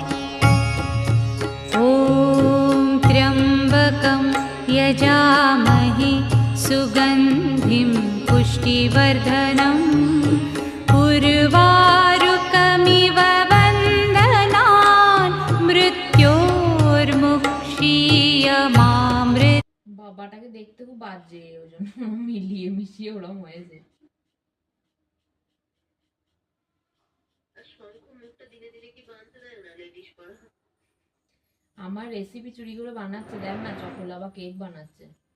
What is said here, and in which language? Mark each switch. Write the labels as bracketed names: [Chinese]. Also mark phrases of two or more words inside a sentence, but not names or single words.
[Sanskrit] ॐ त्र्यम्बकं यजामहे सुगन्धिं पुष्टिवर्धनम् उर्वारुकमिव बन्धनान् मृत्योर्मुक्षीयमामृतात्। [Bangla] বাবাটাকে দেখতে খুব বাজে, ওই জন্য মিলিয়ে মিশিয়ে ওরম হয়েছে। আমার রেসিপি চুরি করে বানাচ্ছে, দেখ না চকোলা বা কেক বানাচ্ছে।